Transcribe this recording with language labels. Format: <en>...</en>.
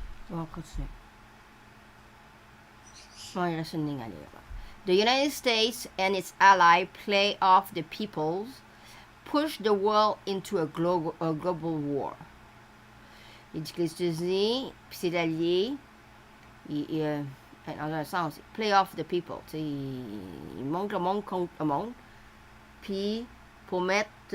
<fr>On continue. Bon, il reste une ligne à lire.</fr> <en>The United States and its ally play off the peoples, push the world into a global war.</en> <fr>Il dit que les États-Unis puis ses alliés, dans un sens,</fr> <en>play off the people.</en> <fr>Ils montent le monde contre le monde. Puis, pour mettre...</fr>